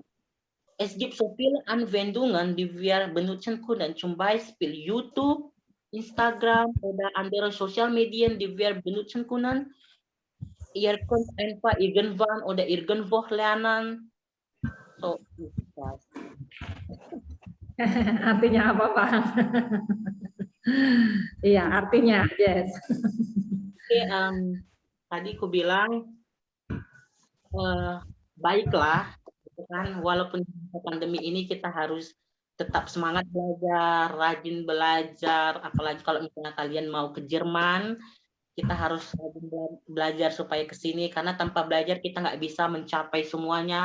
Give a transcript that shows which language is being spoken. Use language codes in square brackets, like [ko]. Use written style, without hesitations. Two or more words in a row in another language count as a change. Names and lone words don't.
[de] Es gibt so viele Anwendungen, die wir benutzen können, zum Beispiel YouTube, Instagram oder andere Sozialmedien, die wir benutzen können. Ihr könnt einfach irgendwann oder irgendwo lernen. So, das. [id] Artinya apa, Pak? Iya, artinya, yes. Oke, tadi aku bilang baiklah, kan? Walaupun pandemi ini kita harus tetap semangat belajar, rajin belajar, apalagi kalau misalnya kalian mau ke Jerman, kita harus belajar supaya ke sini, karena tanpa belajar kita nggak bisa mencapai semuanya.